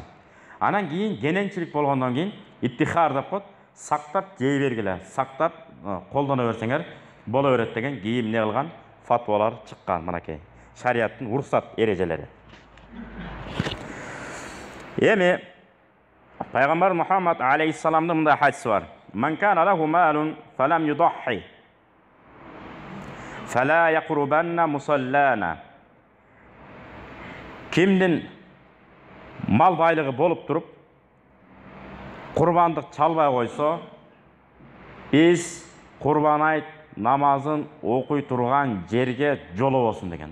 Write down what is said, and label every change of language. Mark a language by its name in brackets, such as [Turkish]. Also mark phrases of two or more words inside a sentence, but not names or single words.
[Kyrgyz] Анан кийин кененчилик болгондон кийин иттихар деп коет, сактап жей бергиле, сактап колдоно берсеңер боло берет деген кийин эмне кылган? Фатвалар чыккан мынакей. Шариаттын уруксат эрежелери. Эми пайгамбар Мухаммад алейхиссаламдын мындай хадиси бар. [Arabic] من كان له مال فلم يضح فلا يقربن مصلانا. [Kyrgyz] Кимдин мал байлыгы болуп туруп курбандык чалбай койсо, биз курбан айт намазын окуй турган жерге жолобосун деген.